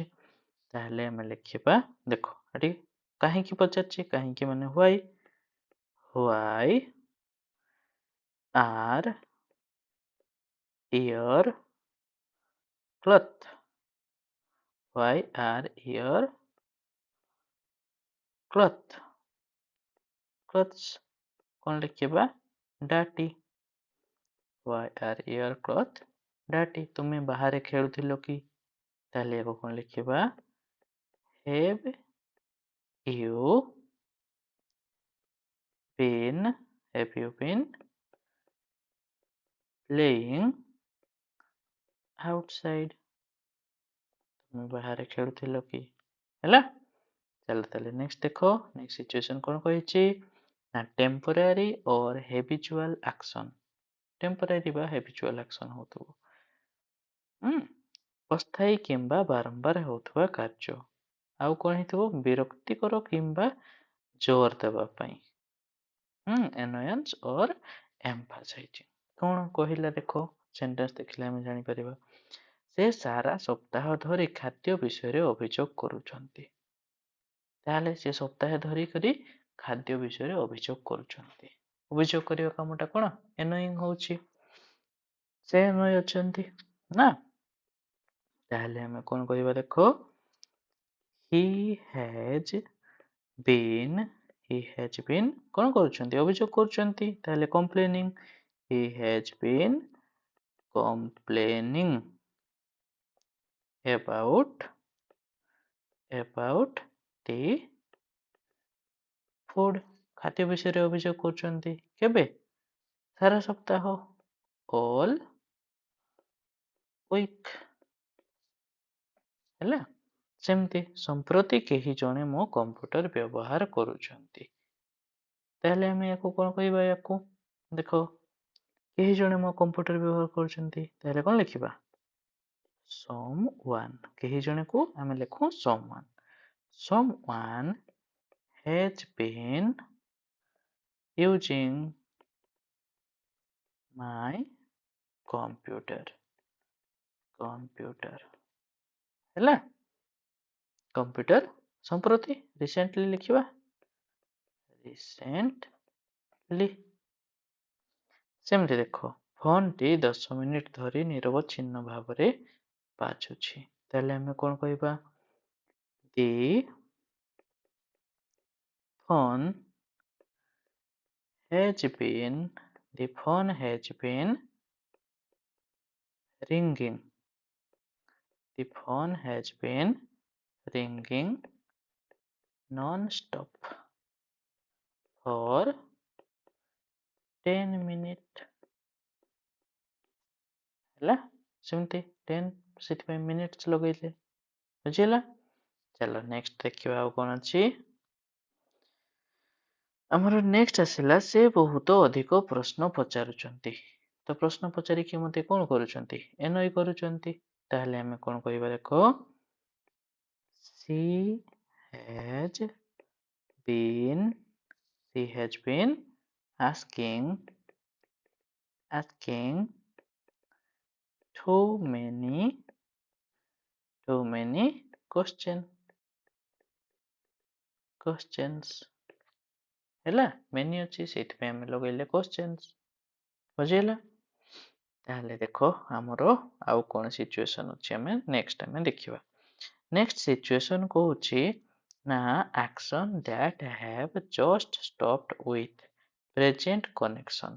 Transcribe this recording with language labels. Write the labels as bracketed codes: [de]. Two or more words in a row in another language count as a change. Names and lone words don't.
[or] ତାହେଲେ ଆମେ ଲେଖିବା, ଦେଖ ଏଠି କାହିଁକି ପଚାରୁଛି, କାହିଁକି ମାନେ [en] why are your cloth? Why are your clothes [or] କଣ ଲେଖିବା? [en] dirty. Why are your clothes dirty? [or] ତୁମେ ବାହାରେ ଖେଳୁଥିଲ କି? ତାହେଲେ ଆକୁ କଣ ଲେଖିବା? [en] Have you been playing outside? [or] ତୁମେ ବାହାରେ ଖେଳୁଥିଲ କି? ହେଲା? ଚାଲ ତାହେଲେ ନେକ୍ସଟ ଦେଖ, [en] next situation [or] କଣ କହିଛି ନା [en] temporary or habitual action. [or] ଟେମ୍ପୋରାରୀ ବା [en] habitual action [or] ହଉଥିବ ଅସ୍ଥାୟୀ କିମ୍ବା ବାରମ୍ବାର ହେଉଥିବା କାର୍ଯ୍ୟ। ଆଉ କଣ ହେଇଥିବ? ବିରକ୍ତିକର କିମ୍ବା ଜୋର ଦେବା ପାଇଁ। [en] annoyance or emphasizing। [or] କଣ କହିଲା ଦେଖ, ସେଣ୍ଟେନ୍ସ ଦେଖିଲେ ଆମେ ଜାଣିପାରିବା। ସେ ସାରା ସପ୍ତାହ ଧରି ଖାଦ୍ୟ ବିଷୟରେ ଅଭିଯୋଗ କରୁଛନ୍ତି। ତାହେଲେ ସେ ସପ୍ତାହ ଧରିକରି ଖାଦ୍ୟ ବିଷୟରେ ଅଭିଯୋଗ କରୁଛନ୍ତି। ଅଭିଯୋଗ କରିବା କାମଟା କଣ? annoying ହଉଛି। ସେ annoy ଅଛନ୍ତି ନା? ତାହେଲେ ଆମେ କଣ କହିବା ଦେଖ, [en] he has been [or] କଣ କରୁଛନ୍ତି? ଅଭିଯୋଗ କରୁଛନ୍ତି। [en] ତାହେଲେ complaining, he has been complaining about the food। [or] ଖାଦ୍ୟ ବିଷୟରେ ଅଭିଯୋଗ କରୁଛନ୍ତି। କେବେ? ସାରା ସପ୍ତାହ, [en] all week। [or] ହେଲା? ସେମିତି ସମ୍ପ୍ରତି କେହି ଜଣେ ମୋ କମ୍ପ୍ୟୁଟର ବ୍ୟବହାର କରୁଛନ୍ତି। ତାହେଲେ ଆମେ ୟାକୁ କଣ କହିବା? ୟାକୁ ଦେଖ, କେହି ଜଣେ ମୋ କମ୍ପ୍ୟୁଟର ବ୍ୟବହାର କରୁଛନ୍ତି। ତାହେଲେ କଣ ଲେଖିବା? someone। କେହି ଜଣେକୁ ଆମେ ଲେଖୁ someone। [en] someone has been using my computer। [or] ହେଲା? କମ୍ପ୍ୟୁଟର ସମ୍ପ୍ରତି, ରିସେଣ୍ଟଲି ଲେଖିବା ରିସେଣ୍ଟଲି। ସେମିତି ଦେଖ, ଫୋନଟି 10 ମିନିଟ ଧରି ନିରବଚ୍ଛିନ୍ନ ଭାବରେ ବାଜୁଛି। ତାହେଲେ ଆମେ କଣ କହିବା? [en] The phone has been ringing। The phone has been ringing non-stop for 10 minutes। [or] ହେଲା? ସେମିତି 10 ସେଥିପାଇଁ ମିନିଟ୍ସ ଲଗେଇଲେ। ବୁଝିଲା? ଚାଲ ନେକ୍ସଟ ଦେଖିବା ଆଉ କଣ ଅଛି। ଆମର ନେକ୍ସଟ ଆସିଲା, ସେ ବହୁତ ଅଧିକ ପ୍ରଶ୍ନ ପଚାରୁଛନ୍ତି। ତ ପ୍ରଶ୍ନ ପଚାରିକି ମତେ କଣ କରୁଛନ୍ତି? annoy କରୁଛନ୍ତି। ତାହେଲେ ଆମେ କଣ କହିବା ଦେଖ, [en] she has been asking too many questions। [or] ହେଲା? many ଅଛି, ସେଇଥିପାଇଁ ଆମେ ଲଗେଇଲେ questions। ବୁଝିଲା? ତାହେଲେ ଦେଖ ଆମର ଆଉ କଣ ସିଚୁଏସନ ଅଛି, ଆମେ ନେକ୍ସଟ ଦେଖିବା। [en] next situation [or] କହୁଛି ନା [en] action that have just stopped with present connection।